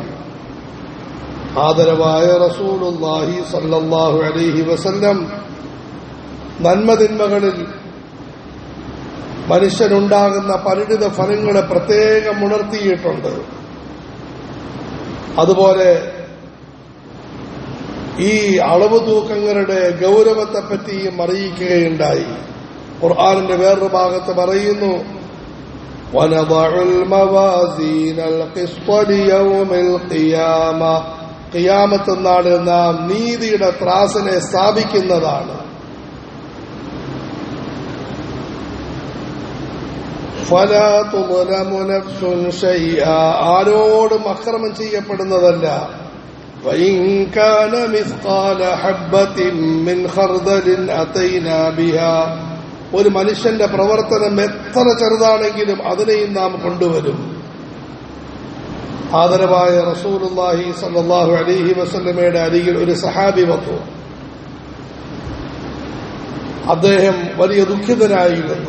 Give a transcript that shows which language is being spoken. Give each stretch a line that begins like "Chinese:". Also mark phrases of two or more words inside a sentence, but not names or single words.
Malayalam: ആദരവായ റസൂലുള്ളാഹി
Arabic: صلى الله عليه وسلم
Malayalam: നന്മതിന്മകളിൽ മനുഷ്യനുണ്ടാകുന്ന പരിണിത ഫലങ്ങളെ പ്രത്യേകം ഉണർത്തിയിട്ടുണ്ട്. അതുപോലെ ഈ അളവ് തൂക്കങ്ങളുടെ ഗൗരവത്തെപ്പറ്റിയും അറിയിക്കുകയുണ്ടായി. ഖുർആനിന്റെ വേറൊരു ഭാഗത്ത് പറയുന്നു,
Arabic: وَنَضَعُ الْمَوَازِينَ الْقِسْطَ لِيَوْمِ الْقِيَامَةِ
Malayalam: ഖിയാമത്ത് നാളിൽ നാം നീതിയുടെ ത്രാസിനെ സ്ഥാപിക്കുന്നതാണ്.
Arabic: فَلَا تُظْلَمُ نَفْسٌ شَيْئًا
Malayalam: ആരോടും അക്രമം ചെയ്യപ്പെടുന്നതല്ല.
Arabic: وَإِنْ كَانَ مِثْقَالَ حَبَّةٍ مِّنْ خَرْدَلٍ أَتَيْنَا بِهَا
Malayalam: ഒരു മനുഷ്യന്റെ പ്രവർത്തനം എത്ര ചെറുതാണെങ്കിലും അതിനെയും നാം കൊണ്ടുവരും. ആദരവായ റസൂലുള്ളാഹി
Arabic: صلى الله عليه وسلم
Malayalam: അരികിൽ ഒരു സഹാബി വന്നു. അദ്ദേഹം വലിയ ദുഃഖിതനായിരുന്നു.